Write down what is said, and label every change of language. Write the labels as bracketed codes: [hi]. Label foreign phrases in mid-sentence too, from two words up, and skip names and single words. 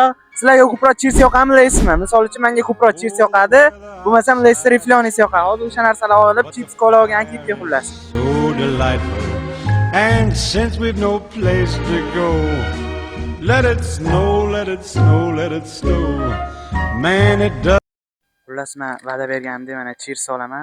[uz] Sizlarga ko'proq chips yoqadimi, laysmi? Misol uchun menga ko'proq chips yoqadi. Bo'lmasam lays riflyonis yoqadi. Hozir o'sha narsalar olib, chips kola olgan keldik xullas. [en] So delightful. And since we've no place to go, let it snow, let it snow, let it snow. Man, it does. [uz] Xullas men va'da berganimdek mana chips olaman.